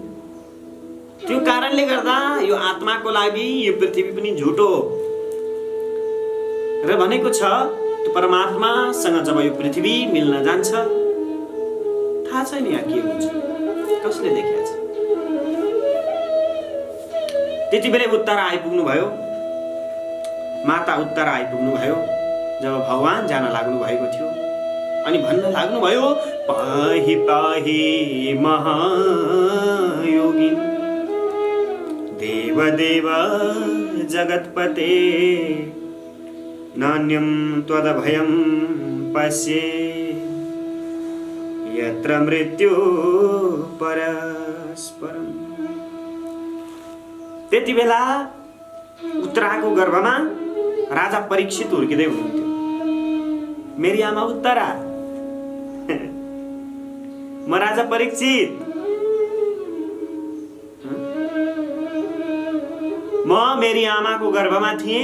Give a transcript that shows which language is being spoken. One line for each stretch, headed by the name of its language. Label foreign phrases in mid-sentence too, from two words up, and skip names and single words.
Nepali: त्यो कारणले गर्दा यो आत्माको लागि यो पृथ्वी पनि झुटो हो र भनेको छ, त्यो परमात्मासँग जब यो पृथ्वी मिल्न जान्छ, थाहा छैन यहाँ के हुन्छ, कसले देखेको छ। त्यति बेला उत्तर आइपुग्नु भयो, माता उत्तर आइपुग्नु भयो, जब भगवान जान लाग्नु भएको थियो। अनि भन्न लाग्नु भयो,
Sanskrit: पाहि पाहि महायोगी देव देव जगत्पते नान्यं त्वदभयं पश्ये यत्र मृत्यु परस्परम।
Nepali: त्यति बेला उत्तराको गर्भमा राजा परीक्षित हुर्किँदै हुनुहुन्थ्यो। मेरी आमा उत्तरा, म राजा परीक्षित, म मेरी आमाको गर्भमा थिएँ।